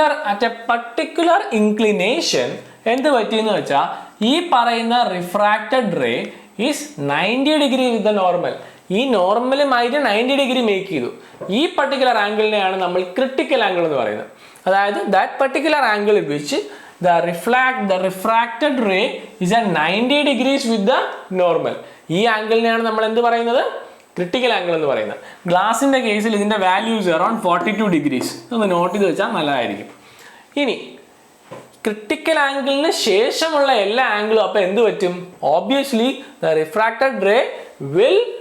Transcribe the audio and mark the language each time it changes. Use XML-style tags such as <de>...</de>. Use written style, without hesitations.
<en>at a particular inclination</en> <ml>എന്ത് പറ്റിയെന്ന് വെച്ചാൽ ഈ പറയുന്ന</ml> <en>Refracted ray is 90 degree with the normal.</en> <ml>ഈ നോർമലുമായിട്ട് 90 ഡിഗ്രി മേക്ക് ചെയ്തു. ഈ പർട്ടിക്കുലർ ആംഗിളിനെയാണ് നമ്മൾ ക്രിട്ടിക്കൽ ആംഗിൾ എന്ന് പറയുന്നത്.</ml> <en>അതായത് that particular angle which the refracted ray is at 90 degrees with the normal.</en> <ml>ഈ ആംഗിളിനെയാണ് നമ്മൾ എന്ത് പറയുന്നത്? ക്രിട്ടിക്കൽ ആംഗിൾ എന്ന് പറയുന്നത്. ഗ്ലാസിന്റെ കേസിൽ ഇതിന്റെ വാല്യൂസ് അറൌണ്ട് 42 ഡിഗ്രീസ്. ഒന്ന് നോട്ട് ചെയ്ത് വെച്ചാൽ നല്ലതായിരിക്കും. ഇനി ക്രിട്ടിക്കൽ ആംഗിളിന് ശേഷമുള്ള എല്ലാ ആംഗിളും അപ്പോൾ എന്ത് പറ്റും?</ml> <en>obviously the refracted ray will</en>